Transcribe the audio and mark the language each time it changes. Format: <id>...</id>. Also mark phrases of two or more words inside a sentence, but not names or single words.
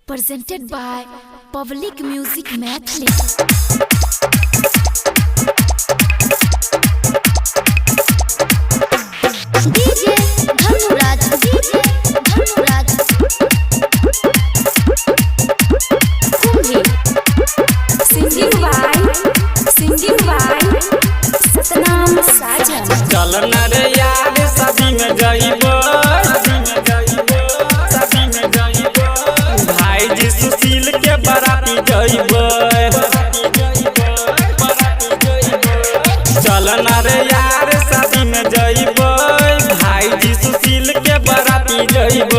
<en>presented by Public Music Mathli. DJ Dhanuraj, DJ Dhanuraj, Kumbhi, singing by Satnam Sajan.</en> <bho>चल न रे यार शादी में जाइबो, भाई जी सुशील के बाराती जाइबो। चल न रे यार शादी में जाइबो, भाई जी सुशील के बाराती जाइबो।</bho>